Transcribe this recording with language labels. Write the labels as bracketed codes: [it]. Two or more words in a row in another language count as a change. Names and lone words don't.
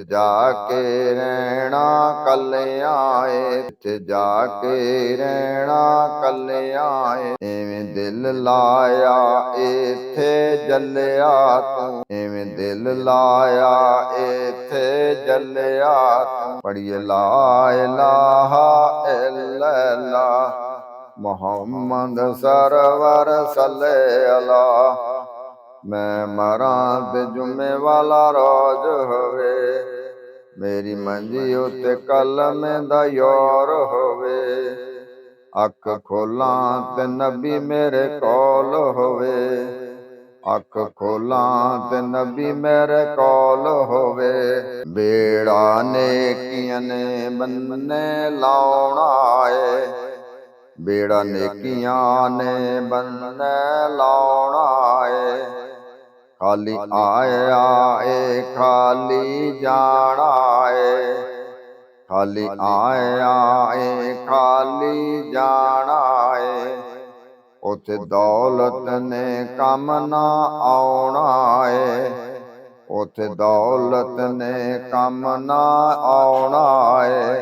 [pa] ਜਾਕੇ ਰਹਿਣਾ ਕੱਲਿਆਂ ਏ, ਜਾਕੇ ਰਹਿਣਾ ਕੱਲਿਆਂ ਏ। ਇਵੇਂ ਦਿਲ ਲਾਇਆ ਇੱਥੇ ਝੱਲਿਆ ਤੂੰ, ਇਵੇਂ ਦਿਲ ਲਾਇਆ ਇੱਥੇ ਝੱਲਿਆ ਤੂੰ। [ar] पढ़िए لا إله إلا الله محمد سرور صلى الله على. [pa] ਮੈਂ ਮਰਾਂ ਤੇ ਜੁੰਮੇ ਵਾਲਾ ਰੋਜ਼ ਹੋਵੇ, ਮੇਰੀ ਮੰਜੀ ਉੱਤੇ ਕਲਮੇ ਦਾ ਯਾਰ ਹੋਵੇ। ਅੱਖ ਖੋਲ੍ਹਾਂ ਤੇ ਨਬੀ ਮੇਰੇ ਕੋਲ ਹੋਵੇ, ਅੱਖ ਖੋਲ੍ਹਾਂ ਤੇ ਨਬੀ ਮੇਰੇ ਕੋਲ ਹੋਵੇ। ਬੇੜਾ ਨੇਕੀਆਂ ਨੇ ਬੰਨੇ ਲਾਉਣਾ ਏ, ਬੇੜਾ ਨੇਕੀਆਂ ਨੇ ਬੰਨੇ ਲਾਉਣਾ ਏ। ਖ਼ਾਲੀ ਆਇਆ ਏ ਖ਼ਾਲੀ ਜਾਣਾ ਏ, ਖਾਲੀ ਆਇਆ ਏ ਖਾਲੀ ਜਾਣਾ ਏ, ਉਥੇ ਦੌਲਤ ਨੇ ਕੰਮ ਨਾ ਆਉਣਾ ਏ, ਉਥੇ ਦੌਲਤ ਨੇ ਕੰਮ ਨਾ ਆਉਣਾ ਏ।